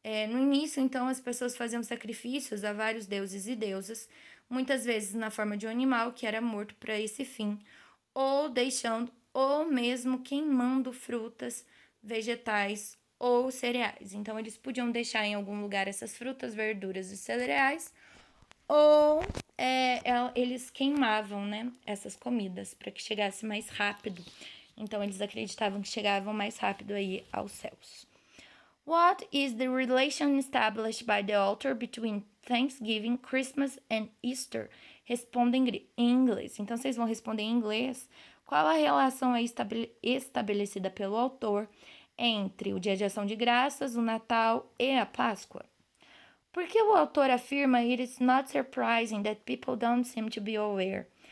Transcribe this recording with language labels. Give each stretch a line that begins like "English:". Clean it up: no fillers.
Portuguese: No início, então, as pessoas faziam sacrifícios a vários deuses e deusas, muitas vezes na forma de um animal que era morto para esse fim, ou mesmo queimando frutas, vegetais ou cereais. Então, eles podiam deixar em algum lugar essas frutas, verduras e cereais, ou eles queimavam, essas comidas para que chegasse mais rápido. Então, eles acreditavam que chegavam mais rápido aí aos céus.
English: What is the relation established by the author between Thanksgiving, Christmas and Easter?
Portuguese: Responda em inglês. Então, vocês vão responder em inglês. Qual a relação estabelecida pelo autor entre o Dia de Ação de Graças, o Natal e a Páscoa? Por que o autor afirma
English: "It is not surprising that people don't seem to be aware"?